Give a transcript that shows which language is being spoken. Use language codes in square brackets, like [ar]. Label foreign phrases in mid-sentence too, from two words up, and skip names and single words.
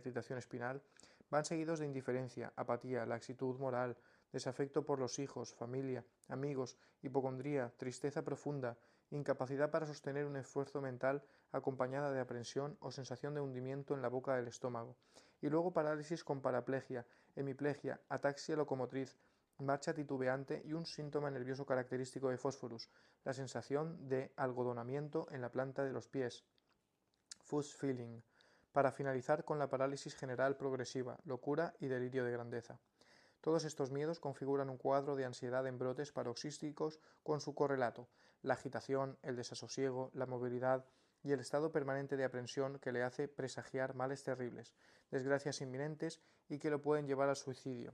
[es] irritación espinal, van seguidos de indiferencia, apatía, laxitud moral, desafecto por los hijos, familia, amigos, hipocondría, tristeza profunda, incapacidad para sostener un esfuerzo mental acompañada de aprensión o sensación de hundimiento en la boca del estómago, y luego parálisis con paraplegia, hemiplegia, ataxia locomotriz, marcha titubeante y un síntoma nervioso característico de Phosphorus, la sensación de algodonamiento en la planta de los pies, [en] fuzz feeling, [es] para finalizar con la parálisis general progresiva, locura y delirio de grandeza. Todos estos miedos configuran un cuadro de ansiedad en brotes paroxísticos con su correlato, la agitación, el desasosiego, la movilidad y el estado permanente de aprensión que le hace presagiar males terribles, desgracias inminentes y que lo pueden llevar al suicidio.